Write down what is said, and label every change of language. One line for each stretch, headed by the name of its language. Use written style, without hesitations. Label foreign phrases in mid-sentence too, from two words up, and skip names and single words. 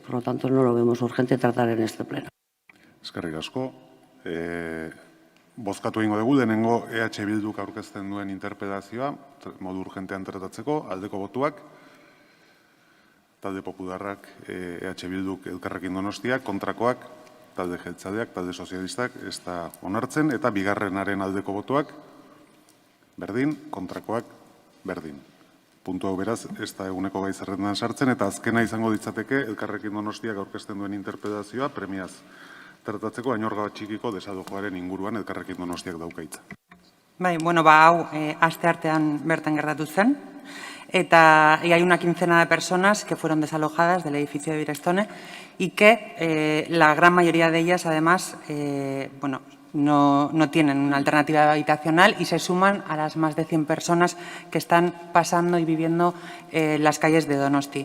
Spanish: Por lo tanto, no lo vemos urgente tratar en este pleno.
Basque: Eskerrik asko. Bozkatu egingo dugu, lehenengo EH Bilduk aurkezten duen interpelazioa, modu urgentean tratatzeko, aldeko botuak, talde popularrak, EH Bilduk Elkarrekin Donostia, kontrakoak, talde jeltzaleak, talde sozialistak, ez da onartzen, eta bigarrenaren aldeko botuak, berdin, kontrakoak, berdin. Puntu hau beraz, ez da eguneko gai zerrendan sartzen, eta azkena izango ditzateke Elkarrekin Donostiak aurkezten duen interpelazioa premiaz tratatzeko Añorga Txikiko desalojoaren inguruan Elkarrekin Donostiak dauka hitza. Bai, bueno, hau asteartean bertan gertatu zen.
Spanish: Y hay una quincena de personas que fueron desalojadas del edificio de Virestone y que la gran mayoría de ellas, además, no tienen una alternativa habitacional y se suman a las más de 100 personas que están pasando y viviendo las calles de Donosti.